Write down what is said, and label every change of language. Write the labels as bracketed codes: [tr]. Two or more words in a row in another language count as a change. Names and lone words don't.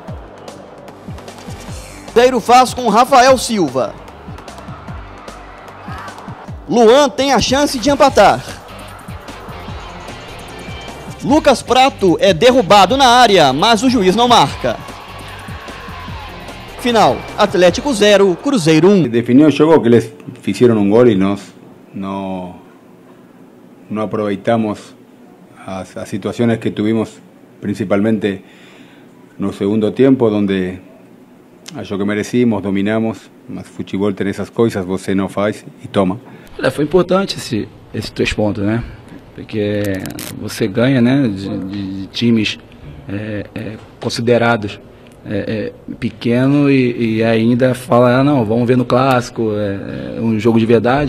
[pt] Cruzeiro faz com Rafael Silva. Luan tem a chance de empatar. Lucas Prato é derrubado na área, mas o juiz não marca. Final, Atlético 0, Cruzeiro 1. [es] Definió el juego que les hicieron un gol y no [pt] aproveitamos as [es] situaciones que tuvimos principalmente [pt] no segundo [es] tiempo, donde [pt] acho que [es] merecimos, dominamos, [pt] mas futebol tem essas coisas, você não faz e toma. Foi importante esses 3 pontos, né? Porque você ganha, né, de times considerados pequeno e ainda fala, não, vamos ver no clássico, um jogo de verdade.